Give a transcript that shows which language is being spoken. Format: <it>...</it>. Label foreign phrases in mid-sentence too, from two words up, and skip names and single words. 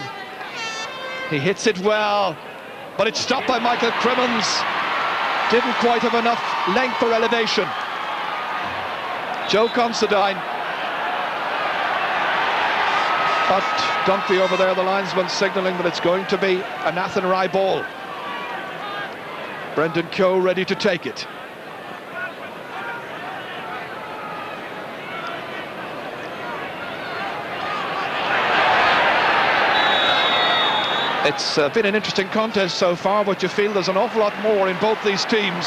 <en>He hits it well, but it's stopped by Michael Crimmins. Didn't quite have enough length or elevation. Joe Considine. But Dunphy over there, the linesman signalling that it's going to be an Athenry ball. Brendan Keogh ready to take it. It's been an interesting contest so far, but you feel there's an awful lot more in both these teams.</en>